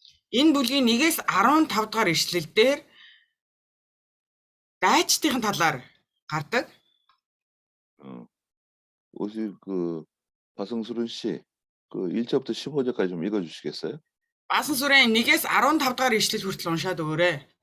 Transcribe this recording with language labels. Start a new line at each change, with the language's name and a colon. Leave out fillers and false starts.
Mongolian: Энэ бүлгийн 1-ээс 15 дугаар ишлэл дээр дайчдын талаар гардаг.
Korean: 혹시 바승수른 씨 1절부터 15절까지 좀 읽어 주시겠어요?
Mongolian: Басансүрэн 1-ээс 15 дугаар ишлэл хүртэл уншаад өгөөрэй.